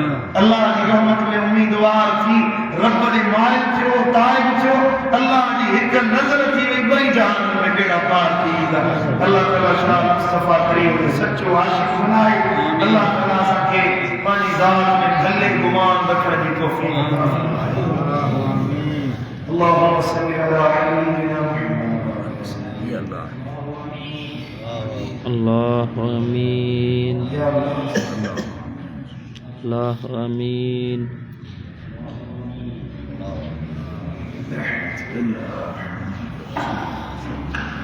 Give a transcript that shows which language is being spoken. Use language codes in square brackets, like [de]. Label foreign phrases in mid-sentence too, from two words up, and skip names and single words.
[sd] अल्लाह जी रहमत में उम्मीदवार थी, रब जे माइल थियो, ताइब थियो, अल्लाह जी हिकु नज़र थी वई, ॿई जहान में बेड़ा पार थी वेंदा। अल्लाह ताला शाह मुस्तफ़ा करीम खे सचो आशिक़ बनाए। अल्लाह ताला असांखे पंहिंजी ज़ात में भले गुमान रखण जी तौफ़ीक़ अता फ़रमाए। [ar] اللهم صل على سيدنا محمد. الله آمين، الله آمين. अल्लाह